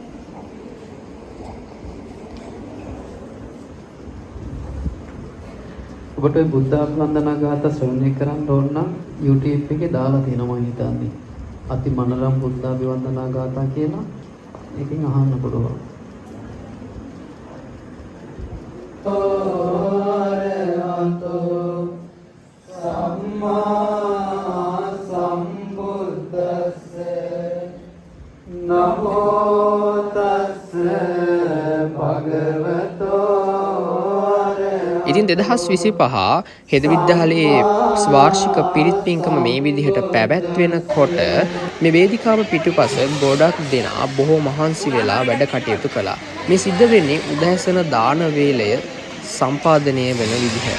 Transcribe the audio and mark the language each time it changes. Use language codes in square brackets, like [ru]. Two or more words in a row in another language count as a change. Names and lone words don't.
[si] ඔබට බුද්ධ වන්දනා ගාථා ශ්‍රවණය කරන්න ඕන නම් YouTube එකේ දාලා තියෙනවා මම හිතන්නේ. අති මනරම් බුද්ධාභිවන්දනා ගාථා කියලා එකකින් අහන්න පුළුවන්. [pi] සම්මා සම්බුද්දස්ස නමෝ තස්ස භගවතෝ. [si] ඉතින් 2025 හෙද විද්‍යාලයේ වාර්ෂික පිරිත් පින්කම මේ විදිහට පැවැත්වෙනකොට මේ වේදිකාව පිටුපස ගොඩක් දෙනා බොහෝ මහන්සි වෙලා වැඩ කටයුතු කළා. මේ සිද්ධ වෙන්නේ උදෑසන දාන වේලය සම්පාදනය වෙන විදිහ.